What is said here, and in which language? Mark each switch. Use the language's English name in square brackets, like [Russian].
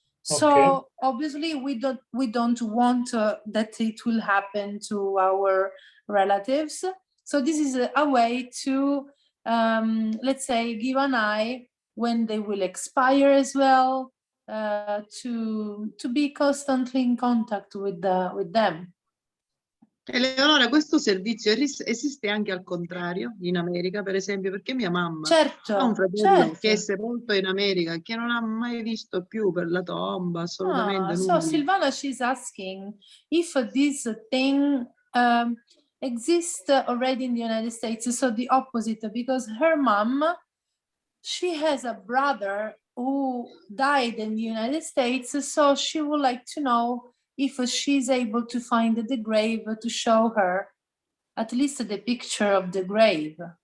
[English] So obviously we don't want that it will happen to our relatives. So this is a way to, let's say, give an eye when they will expire as well, to be constantly in contact with them. [Italian] Eleonora, questo servizio esiste anche al contrario in America, per esempio, perché mia mamma ha un fratello che è sepolto in America, che non ha mai visto più per la tomba, assolutamente nulla. [English] So Silvana, she's asking if this thing exists already in the United States, so the opposite, because her mom, she has a brother who died in the United States, so she would like to know if she's able to find the grave to show her at least the picture of the grave.